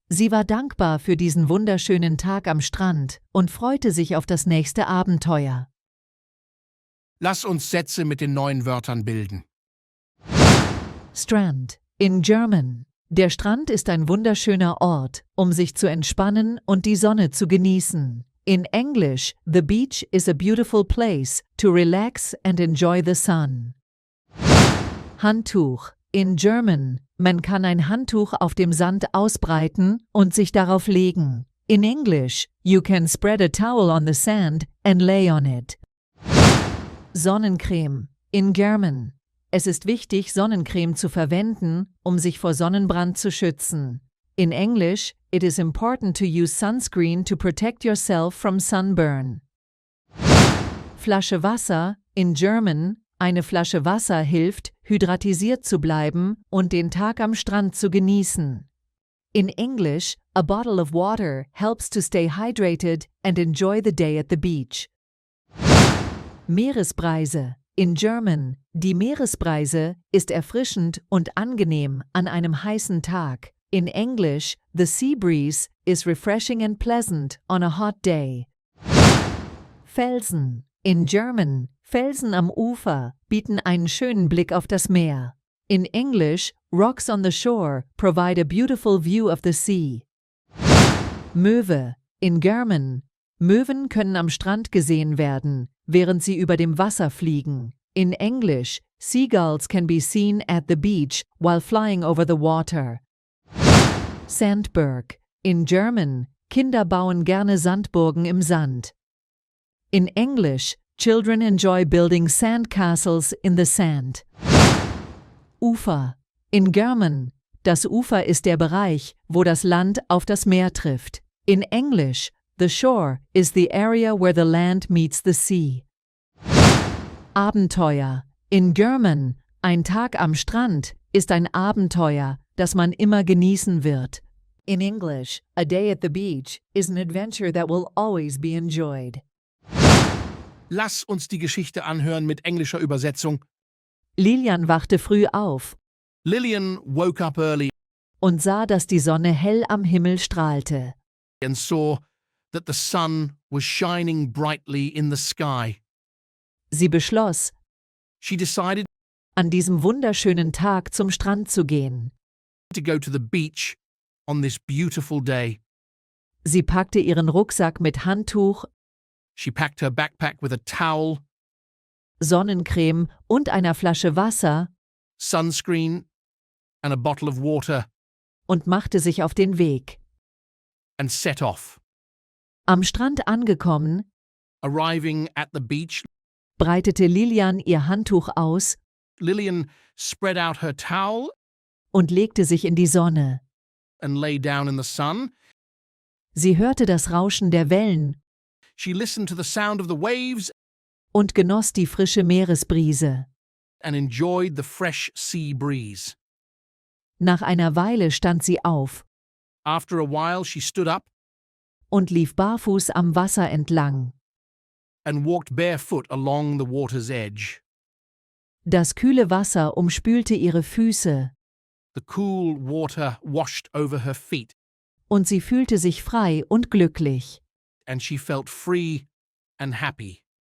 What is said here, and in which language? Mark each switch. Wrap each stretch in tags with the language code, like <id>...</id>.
<de>Sie war dankbar für diesen wunderschönen Tag am Strand und freute sich auf das nächste Abenteuer. Lass uns Sätze mit den neuen Wörtern bilden.</de> <en>Strand, in German.</en> <de>Der Strand ist ein wunderschöner Ort, um sich zu entspannen und die Sonne zu genießen.</de> <en>In English, the beach is a beautiful place to relax and enjoy the sun.</en> <de>Handtuch.</de> <en>In German,</en> <de>man kann ein Handtuch auf dem Sand ausbreiten und sich darauf legen.</de> <en>In English, you can spread a towel on the sand and lay on it. Sonnencreme. In German.</en> <de>Es ist wichtig, Sonnencreme zu verwenden, um sich vor Sonnenbrand zu schützen.</de> <en>In English, it is important to use sunscreen to protect yourself from sunburn.</en> <de>Flasche Wasser.</de> <en>In German,</en> <de>eine Flasche Wasser hilft, hydratisiert zu bleiben und den Tag am Strand zu genießen.</de> <en>In English, a bottle of water helps to stay hydrated and enjoy the day at the beach.</en> <de>Meeresbrise.</de> <en>In German,</en> <de>die Meeresbrise ist erfrischend und angenehm an einem heißen Tag.</de> <en>In English, the sea breeze is refreshing and pleasant on a hot day.</en> <de>Felsen.</de> <en>In German,</en> <de>Felsen am Ufer bieten einen schönen Blick auf das Meer.</de> <en>In English, rocks on the shore provide a beautiful view of the sea.</en> <de>Möwe.</de> <en>In German,</en> <de>Möwen können am Strand gesehen werden, während sie über dem Wasser fliegen.</de> <en>In English, seagulls can be seen at the beach while flying over the water.</en> <de>Sandburg.</de> <en>In German,</en> <de>Kinder bauen gerne Sandburgen im Sand.</de> <en>In English, children enjoy building sand castles in the sand.</en> <de>Ufer.</de> <en>In German,</en> <de>das Ufer ist der Bereich, wo das Land auf das Meer trifft.</de> <en>In English, the shore is the area where the land meets the sea.</en> <de>Abenteuer.</de> <en>In German,</en> <de>ein Tag am Strand ist ein Abenteuer, das man immer genießen wird.</de> <en>In English, a day at the beach is an adventure that will always be enjoyed.</en> <de>Lass uns die Geschichte anhören mit englischer Übersetzung. Lilian wachte früh auf</de> <en>Lilian woke up early</en> <de>und sah, dass die Sonne hell am Himmel strahlte.</de> <en>and saw that the sun was shining brightly in the sky.</en> <de>Sie beschloss,</de> <en>She decided</en> <de>an diesem wunderschönen Tag zum Strand zu gehen.</de> <en>to go to the beach on this beautiful day.</en> <de>Sie packte ihren Rucksack mit Handtuch,</de> <en>She packed her backpack with a towel,</en> <de>Sonnencreme und einer Flasche Wasser</de> <en>sunscreen, and a bottle of water</en> <de>und machte sich auf den Weg.</de> <en>and set off.</en> <de>Am Strand angekommen,</de> <en>Arriving at the beach,</en> <de>breitete Lilian ihr Handtuch aus</de> <en>Lillian spread out her towel</en> <de>und legte sich in die Sonne.</de> <en>and lay down in the sun.</en> <de>Sie hörte das Rauschen der Wellen</de> <en>She listened to the sound of the waves</en> <de>und genoss die frische Meeresbrise.</de> <en>and enjoyed the fresh sea breeze.</en> <de>Nach einer Weile stand sie auf</de> <en>After a while, she stood up</en> <de>und lief barfuß am Wasser entlang.</de> <en>and walked barefoot along the water's edge.</en> <de>Das kühle Wasser umspülte ihre Füße</de> <en>The cool water washed over her feet,</en> <de>und sie fühlte sich frei und glücklich.</de> <en>and she felt free and happy.</en>